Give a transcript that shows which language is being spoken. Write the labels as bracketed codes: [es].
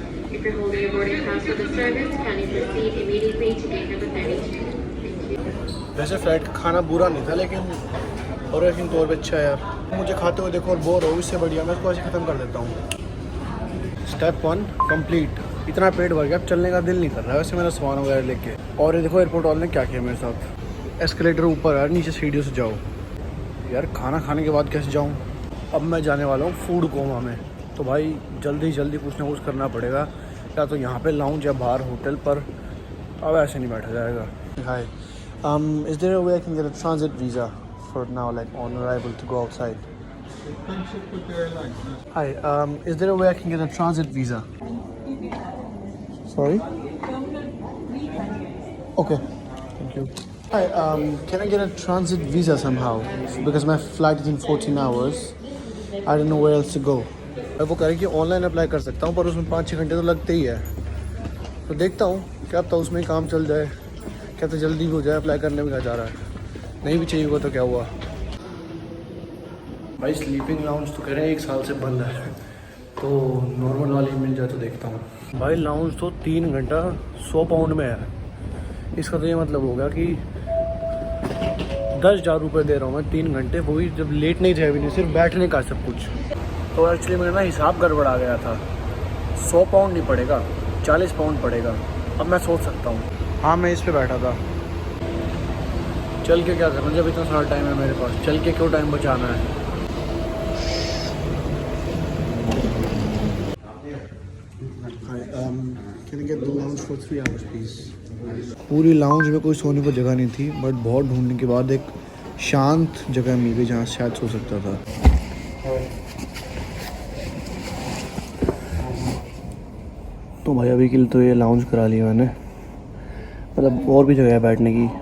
[en] If you're holding your boarding pass for the service, can you proceed immediately to gate number 32? Thank you. [hi] वैसे flight का खाना बुरा नहीं था, लेकिन और एक तौर पे अच्छा है यार। मुझे खाते हुए देखो और बोर हो, इससे बढ़िया मैं इसको ऐसे ख़त्म कर देता हूँ। Step 1 complete. इतना पेट भर गया, अब चलने का दिल नहीं कर रहा है वैसे मेरा सामान वगैरह लेके। और ये देखो एयरपोर्ट वाले ने क्या किया मेरे साथ, एस्केलेटर ऊपर है, नीचे सीढ़ियों से जाओ। यार खाना खाने के बाद कैसे जाऊँ। अब मैं जाने वाला हूँ फूड कोमा में, तो भाई जल्दी जल्दी कुछ ना कुछ करना पड़ेगा, या तो यहाँ पे लाउंज या बाहर होटल पर। अब ऐसे नहीं बैठा जाएगा। [en] Hi, is there a way I can get a transit visa for now, like on arrival to go outside? Hi, is there a way I can get a transit visa? Sorry? Okay, thank you. Hi, can I get a transit visa somehow? Because my flight is in 14 hours. I don't know where else to go. [hi] वो कह रही कि online apply कर सकता हूँ, पर उसमें 5-6 घंटे तो लगते ही है। तो देखता हूँ, क्या पता उसमें ही काम चल जाए, क्या तो जल्दी भी हो जाए। अप्लाई करने में क्या जा रहा है, नहीं भी चाहिए होगा तो क्या हुआ। भाई स्लीपिंग लाउंज तो कह रहे हैं 1 साल से बंद है, तो नॉर्मल वाली मिल जाए तो देखता हूँ। भाई लाउंज तो 3 घंटा 100 पाउंड में है। इसका तो ये मतलब हो गया कि 10,000 रुपये दे रहा हूँ मैं 3 घंटे, वो भी जब लेट नहीं थे भी नहीं, सिर्फ बैठने का सब कुछ। तो एक्चुअली मेरा ना हिसाब गड़बड़ा गया था। 100 पाउंड नहीं पड़ेगा, 40 पाउंड पड़ेगा। अब मैं सोच सकता हूँ। हाँ मैं इस पर बैठा था। चल के क्या करना जब इतना सारा टाइम है मेरे पास, चल के क्यों टाइम बचाना है। [en] Can I get the lounge for 3 hours please? [hi] पूरी लाउंज में कोई सोने को जगह नहीं थी, बट बहुत ढूंढने के बाद एक शांत जगह मिल गई जहाँ शायद सो सकता था। तो भाई अभी के लिए तो ये लाउंज करा लिया मैंने, मतलब और भी जगह है बैठने की।